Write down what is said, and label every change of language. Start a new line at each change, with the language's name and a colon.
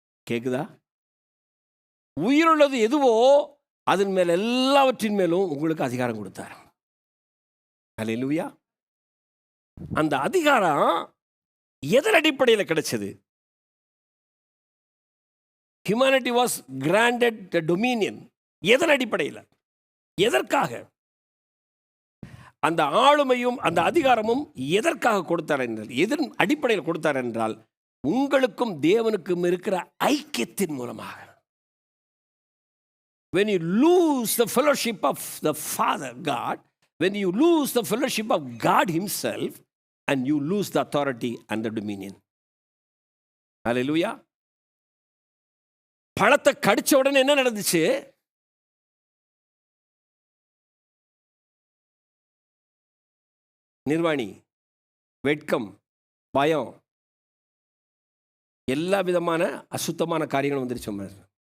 Tamil: கேக்குதா? உயிருள்ளது எதுவோ அதன் மேல் எல்லாவற்றின் மேலும் உங்களுக்கு அதிகாரம் கொடுத்தார். அல்லேலூயா. அந்த அதிகாரம் எதன் அடிப்படையில் கிடைச்சது?
English: Humanity was granted the dominion.
Tamil: எதன் அடிப்படையில்? எதற்காக? அந்த ஆளுமையும் அந்த அதிகாரமும் எதற்காக கொடுத்தார் என்றால், எதன் அடிப்படையில் கொடுத்தார் என்றால், உங்களுக்கும் தேவனுக்கும் இருக்கிற ஐக்கியத்தின் மூலமாக.
English: When you lose the fellowship of the Father God, when you lose the fellowship of God himself, and you lose the authority and the dominion. Hallelujah.
Tamil: பழத்தை கடிச்ச உடனே என்ன நடந்துச்சு? நிர்வாணி, வெட்கம், பயம், எல்லா விதமான அசுத்தமான காரியங்களும் வந்துருச்சு.